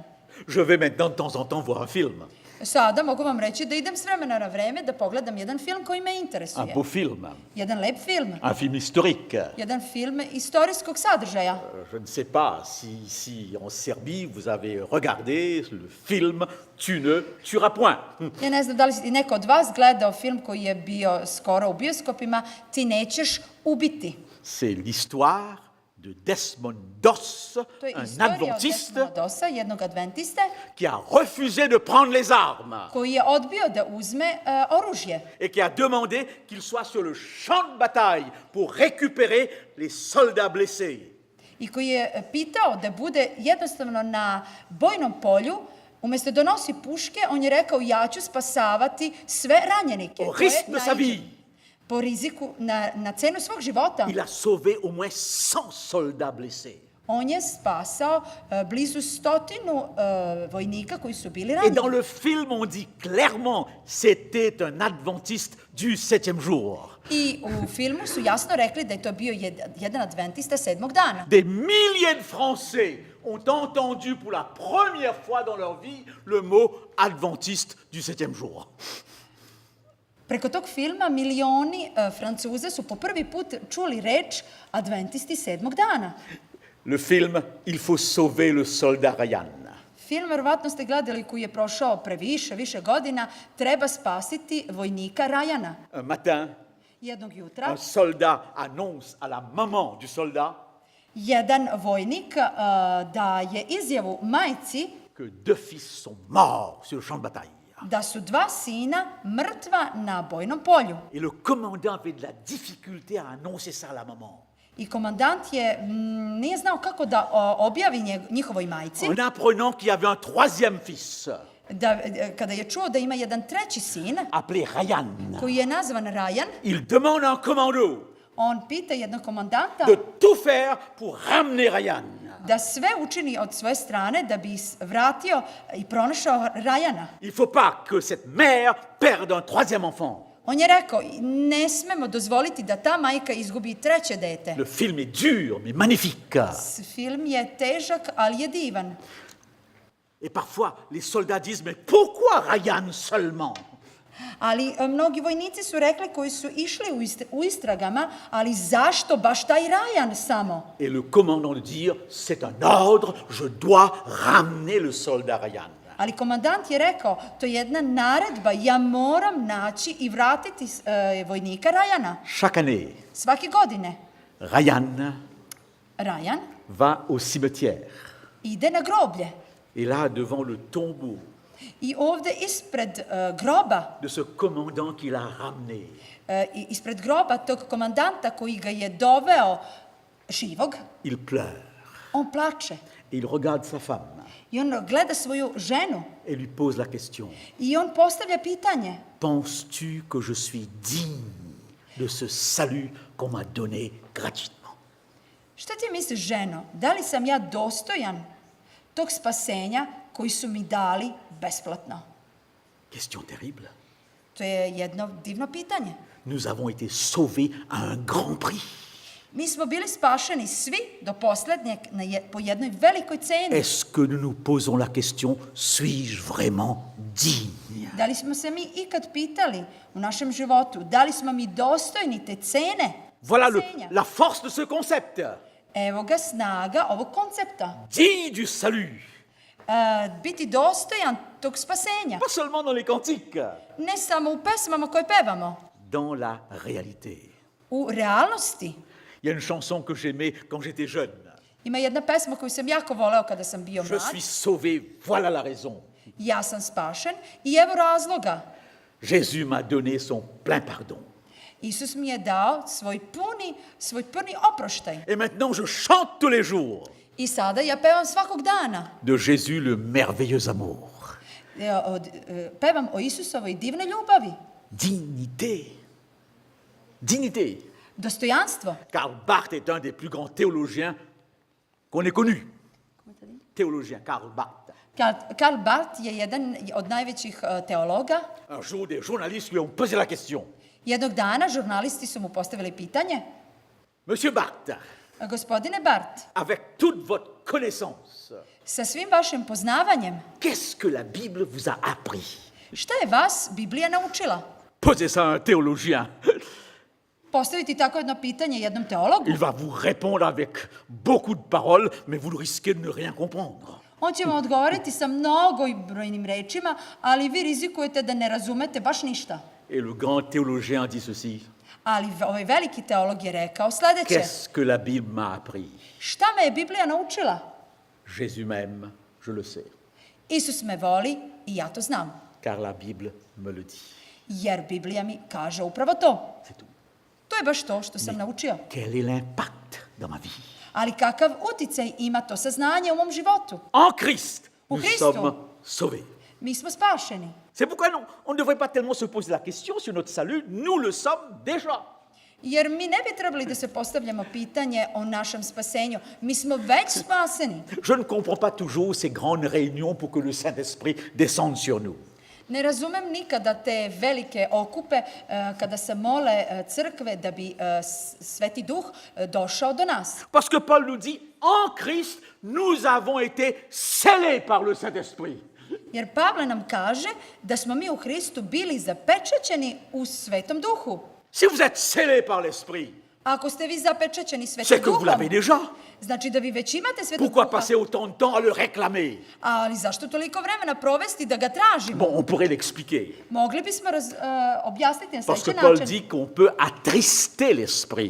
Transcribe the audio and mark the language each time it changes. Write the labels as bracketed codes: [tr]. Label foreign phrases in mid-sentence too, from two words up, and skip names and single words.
[fr] Je vais maintenant de temps en temps voir un film, [sr] Sada mogu vam reći da idem s vremena na vreme da pogledam jedan film koji me [fr] un [sr] interesuje. [fr] beau film, [sr] Jedan lep film. [fr] un film historique. [sr] Jedan film istorijskog sadržaja. [fr] Je ne sais pas si ici en Serbie vous avez regardé le film Tu ne tueras point. [sr] Ja ne znam da li si neko od vas gledao film koji je bio skoro u bioskopima, Ti nećeš ubiti. [fr] C'est l'histoire de Desmond Doss, [sr] To je [fr] un [sr] istorija od [fr] adventiste [sr] Desmonda Dossa, jednog adventiste, [fr] qui a refusé de prendre les armes [sr] koji je odbio da uzme oružje [fr] et qui a demandé qu'il soit sur le champ de bataille pour récupérer les soldats blessés. [sr] i koji je pitao da bude jednostavno na bojnom polju, umjesto da nosi puške, on je rekao ja ću spasavati sve ranjenike. [fr] Au [sr] koje [fr] risque de sa [sr] naiđem. [fr] vie, [sr] Po riziku, na cenu svog života. [fr] il a sauvé au moins 100 soldats blessés. [sr] On je spasao blizu 100 vojnika koji su bili [fr] Et [sr] ranjeni. [fr] dans le film, on dit clairement c'était un adventiste du 7e jour. [sr] I u filmu su jasno rekli da je to bio jedan adventista 7. dana. [fr] Des milliers de Français ont entendu pour la première fois dans leur vie le mot adventiste du 7e jour. [sr] Preko tog filma milioni Francuza su po prvi put čuli reč adventisti 7. dana. [fr] Le film Il faut sauver le soldat Ryan. [sr] Film, verovatno ste gledali, koji je prošao više godina, Treba spasiti vojnika Rajana. [fr] Un matin, [sr] Jednog jutra, [fr] un soldat annonce à la maman du soldat [sr] jedan vojnik daje izjavu majci [fr] que 2 fils sont morts sur le champ de bataille. [sr] da su 2 sina mrtva na bojnom polju. [fr] Et le commandant avait de la difficulté à annoncer ça à la maman. [sr] I komandant nije znao kako da objavi njihovoj majci, [fr] En apprenant qu'il y avait un 3e fils, [sr] kada je čuo da ima jedan 3. sin, [fr] appelé Ryan. [sr] koji je nazvan Rajan, [fr] Il demande à un commando [sr] on pita jednog komandanta [fr] de tout faire pour ramener Ryan. [sr] da sve učini od svoje strane da bi vratio i pronašao Rajana. [fr] Il ne faut pas que cette mère perde un 3e enfant. [sr] On je rekao, ne smemo dozvoliti da ta majka izgubi 3. dete. [fr] Le film est dur, mais magnifique. [sr] Film je težak, ali je divan. [fr] Et parfois, les soldats disent, mais pourquoi Ryan seulement? [sr] Ali mnogi vojnici su rekli, koji su išli u istragama, ali zašto baš taj Rajan samo? [fr] Et le commandant de dire, c'est un ordre, je dois ramener le soldat Ryan. [sr] Ali komandant je rekao, to je jedna naredba, ja moram naći i vratiti vojnika Rajana. [fr] Chaque année, [sr] Svake godine [fr] Ryan [sr] Rajan [fr] va au cimetière. [sr] ide na groblje. [fr] Et là, devant le tombeau [sr] I ovde ispred groba, [fr] de ce commandant qui l'a ramené. [sr] Ispred groba tog komandanta koji ga je doveo živog, [fr] Il pleure. [sr] on plače. [fr] Et il regarde sa femme [sr] I on gleda svoju ženu [fr] et lui pose la question. [sr] i on postavlja pitanje. [fr] Penses-tu que je suis digne de ce salut qu'on m'a donné gratuitement? [sr] Šta ti misliš, ženo? Da li sam ja dostojan tog spasenja koji su mi dali besplatno? [fr] Question terrible. [sr] To je jedno divno pitanje. [fr] Nous avons été sauvés à un grand prix. [sr] Mi smo bili spašeni svi do poslednjeg po jednoj velikoj ceni. [fr] Est-ce que nous nous posons la question, suis-je vraiment digne? [sr] Da li smo se mi ikad pitali u našem životu, da li smo mi dostojni te cene? [fr] Voilà [sr] spasenja? [fr] la force de ce concept. [sr] Evo ga snaga ovog koncepta. [fr] Digne du salut. [sr] Biti dostojan tog spasenja. [fr] Pas seulement dans les cantiques, [sr] Ne samo u pesmama koje pevamo, [fr] dans la réalité. [sr] u realnosti. [fr] Il y a une chanson que j'aimais quand j'étais jeune. [sr] Ima jedna pesma koju sam jako voleo kada sam bio [fr] Je [sr] mlad. [fr] suis sauvé, voilà la raison. [sr] Ja sam spašen i evo razloga. [fr] Jésus m'a donné son plein pardon. [sr] Isus mi je dao svoj puni oproštaj. [fr] Et maintenant, je chante tous les jours [sr] I sada ja pevam svakog dana. [fr] de Jésus le merveilleux amour. [sr] Pevam o Isusovoj divnoj ljubavi. [fr] Dignité. Dignité. [sr] Dostojanstvo. [fr] Karl Barth est un des plus grands théologiens qu'on ait connu. Théologien, Karl Barth. [sr] Karl Barth je jedan od najvećih teologa. [fr] Un jour, des journalistes lui ont posé la question. [sr] Jednog dana žurnalisti su mu postavili pitanje. [fr] Monsieur Barth, [sr] Gospodine Barth, [fr] avec toute votre connaissance, [sr] sa svim vašim poznavanjem, [fr] qu'est-ce que la Bible vous a appris? [sr] šta je vas Biblija naučila? [fr] Posez ça à un théologien. [sr] Postaviti tako jedno pitanje jednom teologu. [fr] Il va vous répondre avec beaucoup de paroles, mais vous risquez de ne rien comprendre. [sr] On će vam odgovoriti sa mnogobrojnim rečima, ali vi rizikujete da ne razumete baš ništa. [fr] Et le grand théologien dit ceci. [sr] Ali ovaj veliki teolog je rekao sledeće. [fr] Qu'est-ce que la Bible m'a appris? [sr] Šta me je Biblija naučila? [fr] Jésus m'aime, je le sais, [sr] Isus me voli i ja to znam. [fr] car la Bible me le dit. [sr] Jer Biblija mi kaže upravo to. [fr] C'est tout. [sr] To je baš to što sam naučio. [fr] Quel est l'impact dans ma vie? [sr] Ali kakav uticaj ima to saznanje u mom životu? [fr] En Christ, Au nous Christ. sommes sauvés. [sr] Mi smo spašeni. [fr] C'est pourquoi on ne devrait pas tellement se poser la question sur notre salut, nous le sommes déjà. [sr] Jer mi ne bi trebali da se postavljamo pitanje o našem spasenju. Mi smo već spaseni. [fr] Je ne comprends pas toujours ces grandes réunions pour que le Saint-Esprit descende sur nous. [sr] Ne razumem nikada te velike okupe kada se mole crkve da bi Sveti Duh došao do nas. [fr] Parce que Paul nous dit, en Christ, nous avons été scellés par le Saint-Esprit. [sr] Jer Pavle nam kaže da smo mi u Hristu bili zapečaćeni u Svetom Duhu. [fr] Si vous êtes scellés par l'Esprit, [sr] Ako ste vi zapečaćeni [fr] c'est [sr] Svetim [fr] que vous [sr] Duhom, [fr] l'avez déjà. [sr] znači da vi već imate Svetog [fr] Pourquoi [sr] Duha. [fr] passer autant de temps à le réclamer? [sr] Ali zašto toliko vremena provesti da ga tražimo? [fr] Bon, on pourrait l'expliquer. [sr] Mogli bismo objasniti na [fr] Parce que [sr] sledeći [fr] Paul [sr] način. [fr] dit qu'on peut attrister l'Esprit.